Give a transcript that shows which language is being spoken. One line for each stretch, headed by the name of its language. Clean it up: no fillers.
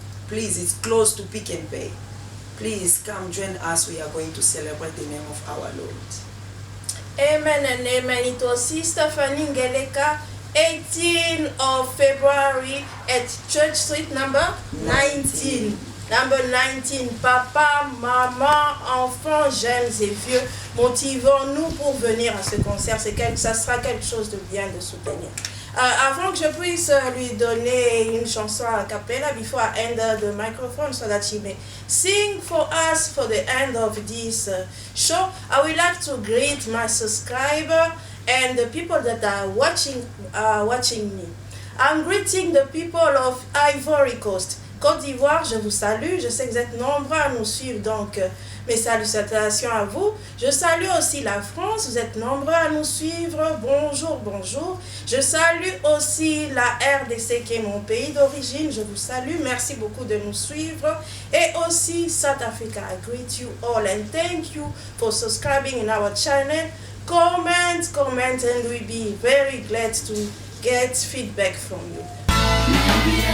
English: Please, it's close to Pick and Pay. Please come join us. We are going to celebrate the name of our Lord. Amen and amen. It was Sister Fanny Ngeleka, 18th of February at Church Street number 19. Number 19,
French: papa, maman, enfants, jeunes et vieux, motivons-nous pour venir à ce concert. Ça sera quelque chose de bien de soutenir. Avant que je puisse lui donner une chanson a cappella,
English: before I end the microphone so that she may sing for us for the end of this show, I would like to greet my subscriber and the people that are watching me. I'm greeting the people of Ivory Coast.
French: Côte d'Ivoire, je vous salue. Je sais que vous êtes nombreux à nous suivre, donc mes salutations à vous. Je salue aussi la France, vous êtes nombreux à nous suivre. Bonjour, bonjour. Je salue aussi la RDC qui est mon pays d'origine. Je vous salue. Merci beaucoup de nous suivre. Et aussi South Africa.
English: I greet you all and thank you for subscribing in our channel. Comment, and we'll be very glad to get feedback from you.